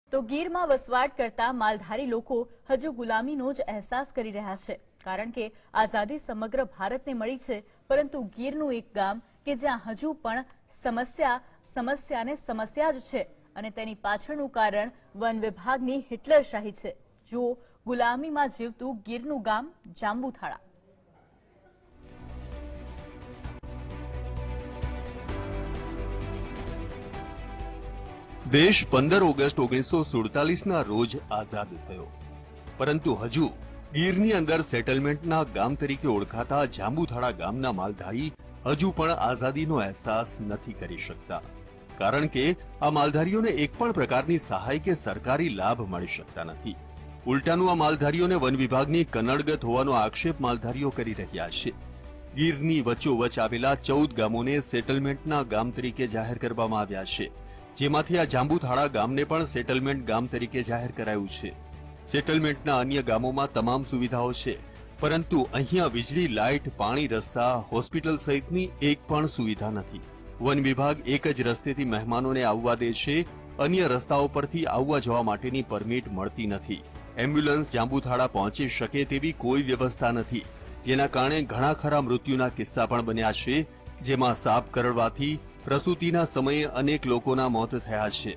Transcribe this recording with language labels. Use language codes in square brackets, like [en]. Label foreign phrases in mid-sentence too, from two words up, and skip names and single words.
[gu] તો ગીરમાં વસવાટ કરતા માલધારી લોકો હજુ ગુલામીનો જ અહેસાસ કરી રહ્યા છે, કારણ કે આઝાદી સમગ્ર ભારતને મળી છે, પરંતુ ગીરનું એક ગામ કે જ્યાં હજુ પણ સમસ્યા જ છે અને તેની પાછળનું કારણ વન વિભાગની હિટલરશાહી છે। જુઓ ગુલામીમાં જીવતું ગીરનું ગામ જાંબુથાળા। દેશ 15 ઓગસ્ટ 1947 રોજ આઝાદ થયો, પરંતુ હજુ ગીરની અંદર સેટલમેન્ટના ગામ તરીકે ઓળખાતા જાંબુથાળા ગામના માલધારી હજુ પણ આઝાદીનો અહેસાસ નથી કરી શકતા, કારણ કે આ માલધારીઓને એક પણ પ્રકારની સહાય કે સરકારી લાભ મળી શકતા નથી। ઉલટાનું આ માલધારીઓને વન વિભાગની કનડગત હોવાનો આક્ષેપ માલધારીઓ કરી રહ્યા છે। ગીરની વચ્ચોવચ્ચ આવેલા 14 ગામોને સેટલમેન્ટના ગામ તરીકે જાહેર કરવામાં આવ્યા છે, જેમાંથી આ જાંબુથાળા ગામને પણ સેટલમેન્ટ ગામ તરીકે જાહેર કરાયું છે। સેટલમેન્ટના અન્ય ગામોમાં તમામ સુવિધાઓ છે, પરંતુ અહીંયા વીજળી, લાઇટ, પાણી, રસ્તા, હોસ્પિટલ સહિતની એક પણ સુવિધા નથી। વન વિભાગ એક જ રસ્તેથી મહેમાનોને આવવા દે છે, અન્ય રસ્તાઓ પરથી આવવા જવા માટેની પરમિટ મળતી નથી। એમ્બ્યુલન્સ જાંબુથાળા પહોંચી શકે તેવી કોઈ વ્યવસ્થા નથી, જેના કારણે ઘણા ખરા મૃત્યુના કિસ્સા પણ બન્યા છે, જેમાં સાપ કરડવાથી પ્રસૂતિના સમયે અનેક લોકોના મોત થયા છે।